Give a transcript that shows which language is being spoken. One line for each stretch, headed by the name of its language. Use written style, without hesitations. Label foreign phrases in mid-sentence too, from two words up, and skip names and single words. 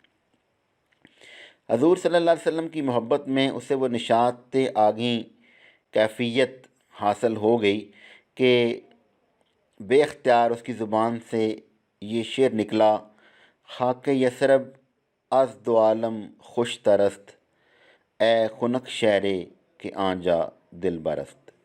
Urdu: حضور صلی اللہ علیہ وسلم کی محبت میں اسے وہ نشاط آگیں کیفیت حاصل ہو گئی کہ بے اختیار اس کی زبان سے یہ شعر نکلا:
Persian: خاک یثرب از دو عالم خوش ترست، اے خنک شہرے کہ آنجا دل برست۔